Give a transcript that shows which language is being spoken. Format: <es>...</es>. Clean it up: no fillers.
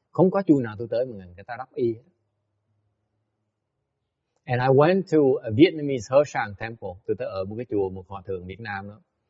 <vi>Không có chùa nào tôi tới mà người ta đắp y.</vi> <en>And I went to a Vietnamese Hershang temple.</en> <vi>Tôi tới ở một cái chùa một hòa thượng Việt Nam đó.</vi>